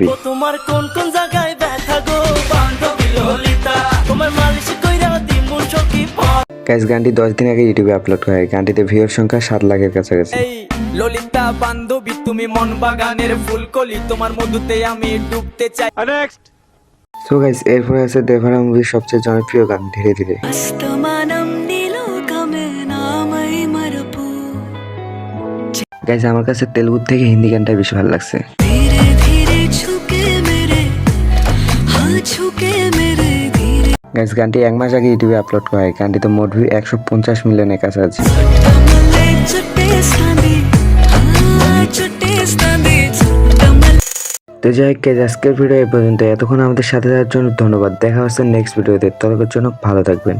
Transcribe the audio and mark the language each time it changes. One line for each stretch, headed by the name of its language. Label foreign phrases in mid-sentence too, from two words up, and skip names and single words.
Bangla: তোমার কোন কোন জায়গায় ব্যথা গো বান্ধবী ললিতা তোমার মালিশ কইরা দিমু সখী। গাইস গানটি 10 দিন আগে ইউটিউবে আপলোড করা হয়। গানটিতে ভিউয়ার সংখ্যা 7 লাখের কাছাকাছি। এই ললিতা বান্ধবী তুমি মন বাগানের ফুলকলি তোমার মধুতে আমি ডুবতে চাই। সো গাইস এরপরে আছে দেভারা মুভির সবচেয়ে জনপ্রিয় গান ধীরে ধীরে।
Telugu: అస్తమానం నీలోకమే నామై మరపు
Bangla: গাইস আমার কাছে তেলুগু থেকে হিন্দি গানটা বেশি ভালো লাগছে।
Hindi: धीरे धीरे छुके मेरे हाँ छुके मेरे धीरे
Bangla: গাইস গানটি 1 মাস আগে ইউটিউবে আপলোড করা হয়। গানটিতে মোট ভিউ 150 মিলিয়নের কাছাকাছি।
Telugu: చుట్టమల్లే చుట్టేస్తాంది చుట్టేస్తాంది చుట్టమల్లే।
Bangla: তো যাই হোক guys, আজকের ভিডিও এই পর্যন্ত। এতক্ষণ আমাদের সাথে থাকার জন্য ধন্যবাদ। দেখা হচ্ছে নেক্সট ভিডিওতে। ততক্ষণের জন্য ভালো থাকবেন।